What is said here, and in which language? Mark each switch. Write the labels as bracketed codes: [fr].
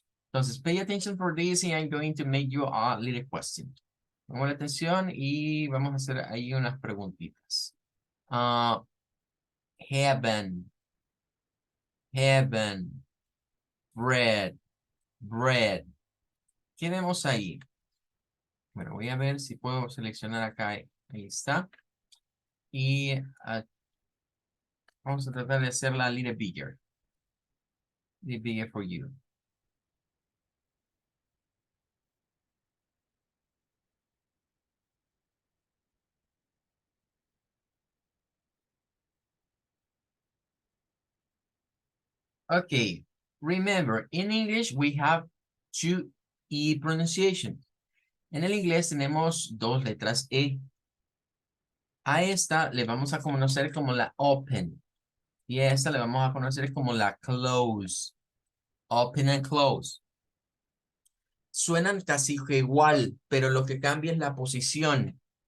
[en] Entonces, pay attention for this and I'm going to make you a little question. [es] Pongo la atención y vamos a hacer ahí unas preguntitas. [en] Heaven, heaven, bread, bread. [es] ¿Qué vemos ahí? Bueno, voy a ver si puedo seleccionar acá. Ahí está. Y vamos a tratar de hacerla a [en] little bigger. Little bigger for you. Okay. Remember, in English we have two E pronunciations. [es] En el inglés tenemos dos letras E. A esta le vamos a conocer como la open. Y a esta le vamos a conocer como la close. [en] Open and close. [es] Suenan casi que igual, pero lo que cambia es la posición.